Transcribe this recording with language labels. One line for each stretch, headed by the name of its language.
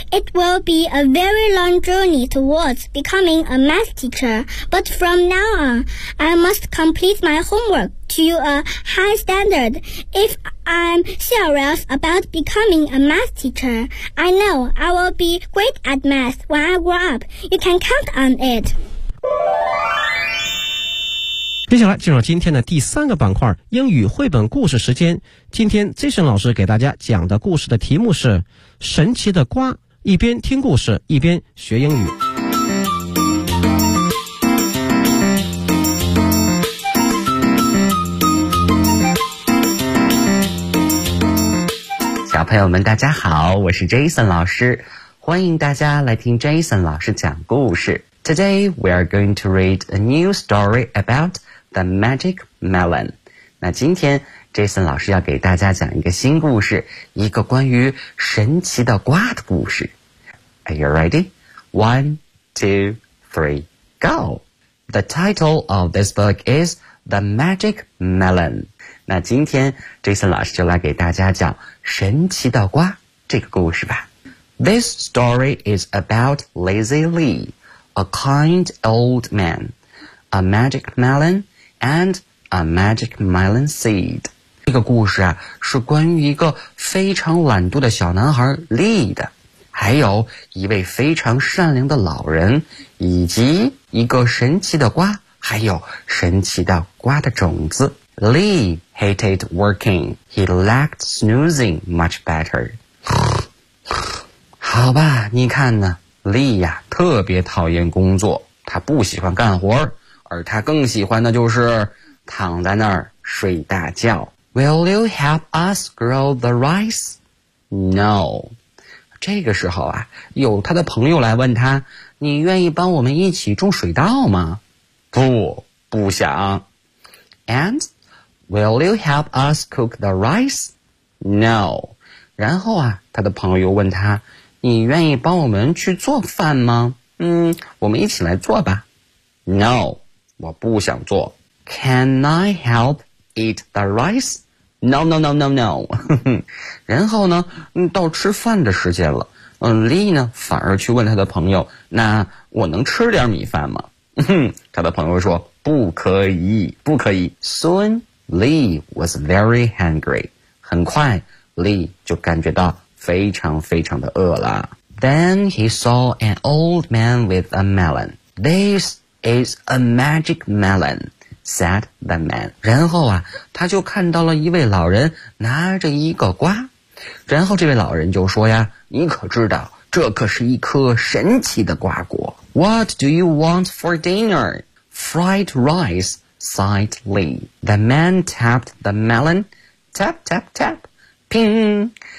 English: It will be a very long journey towards becoming a math teacher, but from now on, I must complete my homework to a high standard. If I'm serious about becoming a math teacher, I know I will be great at math when I grow up. You can count on it.
Chinese: 接下来进入今天的第三个板块，英语绘本故事时间。今天 Jason 老师给大家讲的故事的题目是神奇的瓜，一边听故事一边学英语。小朋友们大家好，我是 Jason 老师，欢迎大家来听 Jason 老师讲故事。
English: Today we are going to read a new story aboutThe Magic Melon.
Chinese: 那今天 Jason 老师要给大家讲一个新故事，一个关于神奇的瓜的故事。
English: Are you ready? 1, 2, 3, go! The title of this book is The Magic Melon.
Chinese: 那今天 Jason 老师就来给大家讲神奇的瓜这个故事吧。
English: This story is about Lazy Lee, a kind old man, a magic melonand a magic melon seed.
Chinese: 这个故事啊是关于一个非常懒惰的小男孩 Lee 的，还有一位非常善良的老人，以及一个神奇的瓜，还有神奇的瓜的种子。
English: Lee hated working. He liked snoozing much better.
Chinese: 好吧，你看呢， Lee 呀，特别讨厌工作，他不喜欢干活，而他更喜欢的就是躺在那儿睡大觉。
English: Will you help us grow the rice? No.
Chinese: 这个时候啊，有他的朋友来问他，你愿意帮我们一起种水稻吗？不，不想。
English: And will you help us cook the rice? No.
Chinese: 然后啊，他的朋友问他，你愿意帮我们去做饭吗？我们一起来做吧。
English: No,
Chinese: 我不想做。
English: Can I help eat the rice? No.
Chinese: 然后呢，到吃饭的时间了，Lee 呢反而去问他的朋友，那我能吃点米饭吗？他的朋友说，不可以，不可以。
English: Soon, Lee was very hungry.
Chinese: 很快 Lee 就感觉到非常非常的饿了。
English: Then he saw an old man with a melon. This is a magic melon, said the man.
Chinese: 然后啊，他就看到了一位老人拿着一个瓜。然后这位老人就说呀，你可知道，这可是一颗神奇的瓜果。
English: What do you want for dinner? Fried rice, sighed Lee. The man tapped the melon. Tap, tap, tap. Ping!